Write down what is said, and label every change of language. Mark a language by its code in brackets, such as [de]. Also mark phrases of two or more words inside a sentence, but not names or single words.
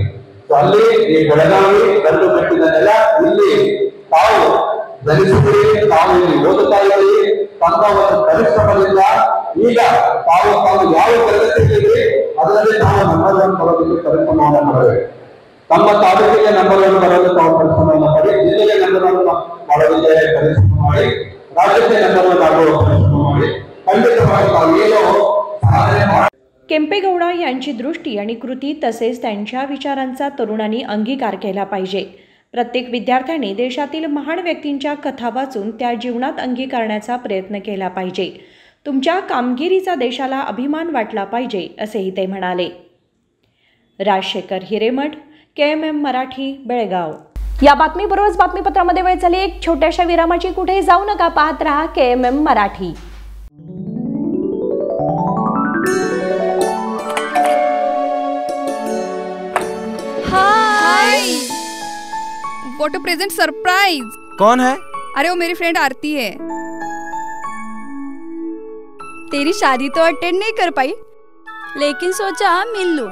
[kn] ಅಲ್ಲಿ ಈ ಬೆಳಗಾವಿ ಗಂಡು ಬೆಟ್ಟಿದ ನೆಲ, ಇಲ್ಲಿ ತಾವು ಧರಿಸಿದ್ರಿ, ತಾವು ಇಲ್ಲಿ ಓದುತ್ತಾ ಇದ್ದೀರಿ, ತಮ್ಮ ಒಂದು ಪರಿಶ್ರಮದಿಂದ ಈಗ ತಾವು ಯಾವ ತರಗತಿಯಲ್ಲಿ ಅದರಲ್ಲಿ ನಾವು ನಂಬರ್ 1 ಬರೋದಕ್ಕೆ ಪರಿಶ್ರಮವನ್ನು ಮಾಡಬೇಕು. ತಮ್ಮ ತಾಲೂಕಿಗೆ ನಂಬರ್ 1 ಬರೋದು ತಾವು ಪರಿಶ್ರಮವನ್ನು ಮಾಡಿ, ಜಿಲ್ಲೆಗೆ ನಂಬರ್ 1 ಮಾಡೋದಕ್ಕೆ ಪರಿಶ್ರಮ ಮಾಡಿ, ರಾಜ್ಯಕ್ಕೆ ನಂಬರ್ 1 ಆಗುವ ಪರಿಶ್ರಮ ಮಾಡಿ, ಖಂಡಿತವಾಗಿ ತಾವು ಏನೋ ಸಾಧನೆ ಮಾಡಿ. [mr] केंपेगौडा यांची दृष्टी आणि कृती तसेच त्यांच्या विचारांचा तरुणांनी अंगीकार केला पाहिजे. प्रत्येक विद्यार्थ्यांनी देशातील महान व्यक्तींच्या कथा वाचून त्या जीवनात अंगीकारण्याचा प्रयत्न केला पाहिजे. तुमच्या कामगिरीचा देशाला अभिमान वाटला पाहिजे असेही ते म्हणाले. राजशेखर हिरेमठ, KMM मराठी, बेळगाव. या बातमीबरोबरच बातमीपत्रामध्ये वेळ झाली एक छोट्याशा विरामाची. कुठेही जाऊ नका, पाहत रहा KMM मराठी. [en] What a present surprise. [hi] कौन है? अरे वो मेरी फ्रेंड आरती है। तेरी शादी तो अटेंड नहीं कर पाई, लेकिन सोचा मिल लूं।